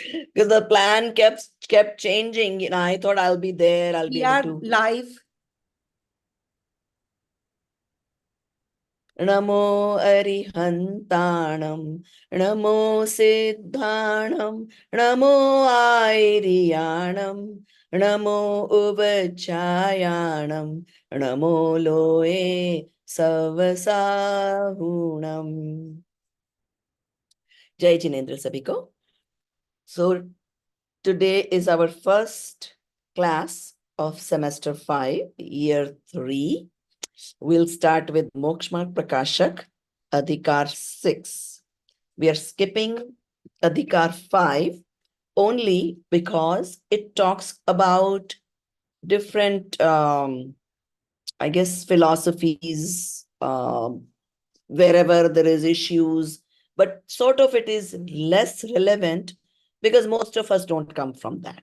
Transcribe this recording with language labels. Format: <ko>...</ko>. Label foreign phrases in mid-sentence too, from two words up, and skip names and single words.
<en>Because the plan kept changing. You know, I thought I'll be there. I'll be able to. Live.</en> <pra>Namo Arihantanam, Namo Siddhanam, Namo Airiyanam, Namo Upachayanam, Namo Loe Savasahunam.</pra> <hi>Jai Jinendra Sabiko.</hi> <en>So today is our first class of semester 5, year 3. We'll start with Moksh Marg Prakashak, Adhikaar-6. We are skipping Adhikaar-5 only because it talks about different, I guess, philosophies, wherever there is issues, but sort of it is less relevant because most of us don't come from that.</en>